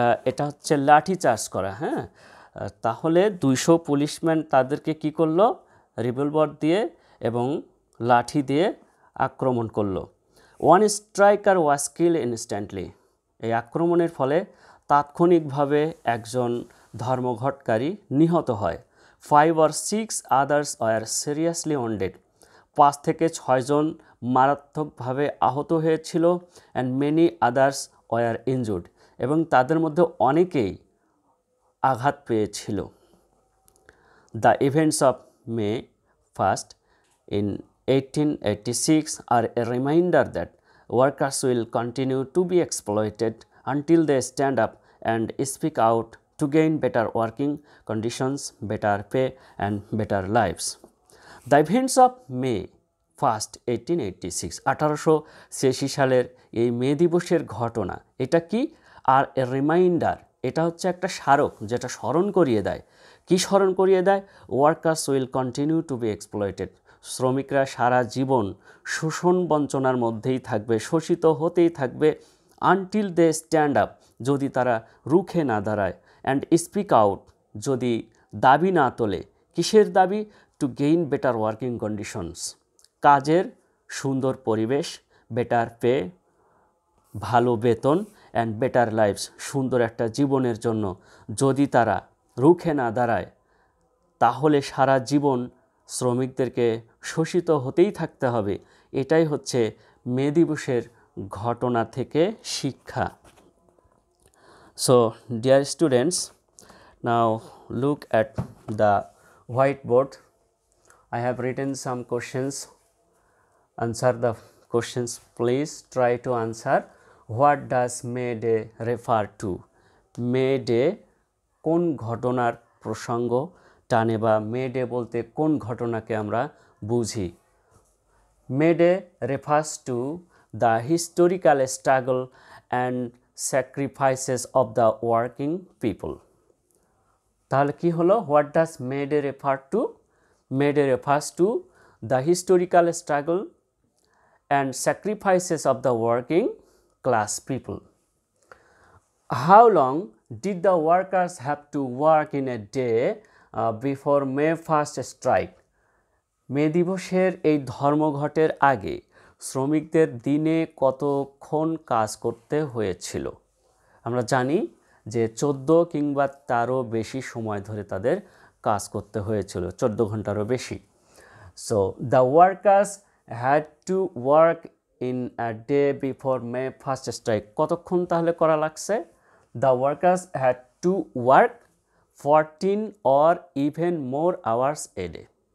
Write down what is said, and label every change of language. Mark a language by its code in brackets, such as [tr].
[bn] এটা হচ্ছে লাঠি চার্জ করা, হ্যাঁ। তাহলে 200 পুলিশম্যান তাদেরকে কি করলো, রিভলভার দিয়ে এবং লাঠি দিয়ে আক্রমণ করলো। [en] One striker was kill instantly. [bn] এই আক্রমণের ফলে তাৎক্ষণিকভাবে একজন ধর্মঘটকারী নিহত হয়। [en] 5 or 6 others were seriously wounded। [bn] 5 থেকে 6 জন মারাত্মকভাবে আহত হয়েছিল। [en] and many others were injured, [bn] এবং তাদের মধ্যে অনেকেই আঘাত পেয়েছিল। [en] The events of May 1st in 1886 are a reminder that workers will continue to be exploited until they stand up and speak out to gain better working conditions, better pay and better lives. The events of May 1st 1886, [bn] 1886 সালের এই মে দিবসের ঘটনা, এটা কি? আর [en] a reminder, [bn] এটা হচ্ছে একটা স্মারক যেটা স্মরণ করিয়ে দেয়। কি স্মরণ করিয়ে দেয়? [en] Workers will continue to be exploited. [bn] শ্রমিকরা সারা জীবন শোষণ বঞ্চনার মধ্যেই থাকবে, শোষিত হতেই থাকবে। [en] until they stand up, [bn] যদি তারা রুখে না দাঁড়ায়। [en] and speak out, [bn] যদি দাবি না তোলে। কিসের দাবি? [en] to gain better working conditions, [bn] কাজের সুন্দর পরিবেশ, [en] better pay, [bn] ভালো বেতন, [en] and better lifes, [bn] সুন্দর একটা জীবনের জন্য যদি তারা রুখে না দাঁড়ায়, তাহলে সারা জীবন শ্রমিকদেরকে শোষিত হতেই থাকতে হবে। এটাই হচ্ছে মে দিবসের ঘটনা থেকে শিক্ষা। [en] So dear students, now look at the whiteboard. I have written some questions. Answer the questions. Please try to answer. What does May Day refer to? [bn] May Day কোন ঘটনার প্রসঙ্গ টানে, বা মে ডে বলতে কোন ঘটনাকে আমরা বুঝি? [en] May Day refers to the historical struggle and sacrifices of the working people. [bn] তাহলে কি হলো? [en] What does May Day refer to? May Day refers to the historical struggle and sacrifices of the working class people. How long did the workers have to work in a day before May 1st strike? [bn] মে দিবসের এই ধর্মঘটের আগে শ্রমিকদের দিনে কতক্ষণ কাজ করতে হয়েছিল? আমরা জানি যে 14 কিংবা তারও বেশি সময় ধরে তাদের কাজ করতে হয়েছিল, 14 ঘন্টারও বেশি। [en] So the workers had to work in a day before May 1st strike. [bn] কতক্ষণ তাহলে করা লাগছে? [en] The workers had to work 14 or even more hours a day.